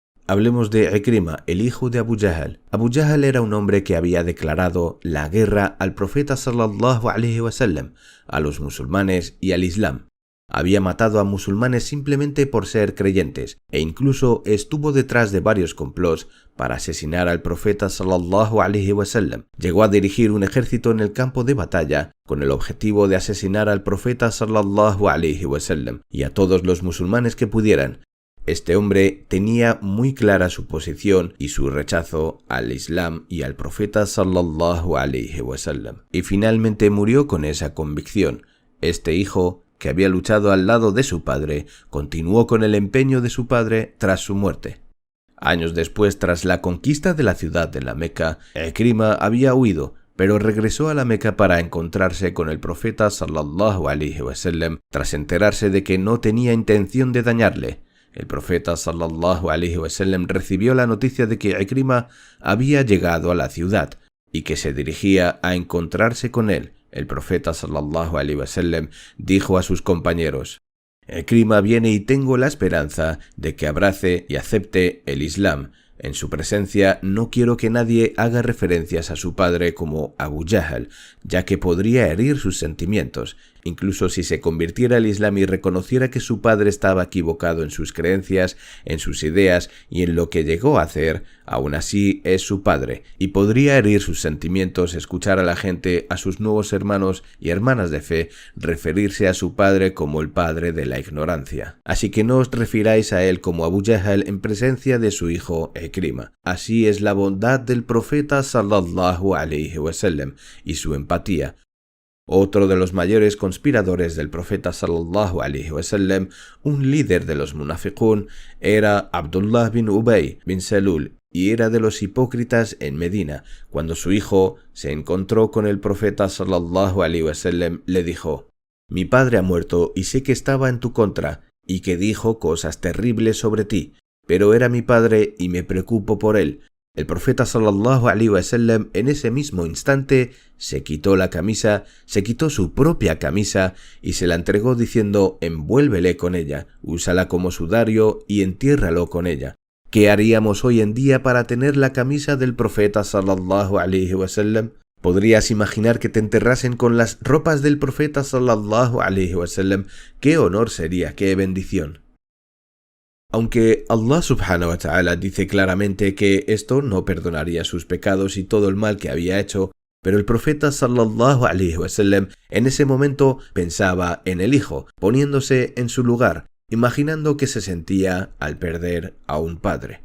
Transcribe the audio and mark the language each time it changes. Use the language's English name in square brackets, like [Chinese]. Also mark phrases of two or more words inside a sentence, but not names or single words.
[Spanish] Hablemos de Ikrima, el hijo de Abu Jahl. Abu Jahl era un hombre que había declarado la guerra al profeta [Arabic] صلى الله عليه وسلم, [Spanish] a los musulmanes y al Islam. Había matado a musulmanes simplemente por ser creyentes e incluso estuvo detrás de varios complots para asesinar al profeta [Arabic] صلى الله عليه وسلم. [Spanish] Llegó a dirigir un ejército en el campo de batalla con el objetivo de asesinar al profeta [Arabic] صلى الله عليه وسلم [Spanish] y a todos los musulmanes que pudieran. Este hombre tenía muy clara su posición y su rechazo al Islam y al profeta [Arabic] صلى الله عليه وسلم. [Spanish] Y finalmente murió con esa convicción. Este hijo, que había luchado al lado de su padre, continuó con el empeño de su padre tras su muerte. Años después, tras la conquista de la ciudad de la Meca, Ikrima había huido, pero regresó a la Meca para encontrarse con el profeta [Arabic] صلى الله عليه وسلم [Spanish] tras enterarse de que no tenía intención de dañarle. El profeta [Arabic] صلى الله عليه وسلم [Spanish] recibió la noticia de que Ikrima había llegado a la ciudad y que se dirigía a encontrarse con él. El profeta [Arabic] صلى الله عليه وسلم [Spanish] dijo a sus compañeros: Ikrima viene y tengo la esperanza de que abrace y acepte el Islam. En su presencia no quiero que nadie haga referencias a su padre como Abu Jahl, ya que podría herir sus sentimientos. Incluso si se convirtiera al Islam y reconociera que su padre estaba equivocado en sus creencias, en sus ideas y en lo que llegó a hacer, aún así es su padre, y podría herir sus sentimientos escuchar a la gente, a sus nuevos hermanos y hermanas de fe, referirse a su padre como el padre de la ignorancia. Así que no os refiráis a él como Abu Jahl en presencia de su hijo Ikrima. Así es la bondad del profeta [Arabic] صلى الله عليه وسلم [Spanish] y su empatía. Otro de los mayores conspiradores del profeta [Arabic] صلى الله عليه وسلم, [Spanish] un líder de los munafiqún, era Abdullah bin Ubay bin Salul y era de los hipócritas en Medina. Cuando su hijo se encontró con el profeta [Arabic] صلى الله عليه وسلم, [Spanish] le dijo: Mi padre ha muerto y sé que estaba en tu contra y que dijo cosas terribles sobre ti, pero era mi padre y me preocupo por él. El profeta [Arabic] صلى الله عليه وسلم [Spanish] en ese mismo instante se quitó la camisa, se quitó su propia camisa y se la entregó diciendo: envuélvele con ella, úsala como sudario y entiérralo con ella. ¿Qué haríamos hoy en día para tener la camisa del profeta [Arabic] صلى الله عليه وسلم? [Spanish] ¿Podrías imaginar que te enterrasen con las ropas del profeta [Arabic] صلى الله عليه وسلم? [Spanish] ¡Qué honor sería, qué bendición! Aunque [Arabic] الله سبحانه وتعالى [Spanish] dice claramente que esto no perdonaría sus pecados y todo el mal que había hecho, pero el profeta [Arabic] صلى الله عليه وسلم [Spanish] en ese momento pensaba en el hijo, poniéndose en su lugar, imaginando que se sentía al perder a un padre.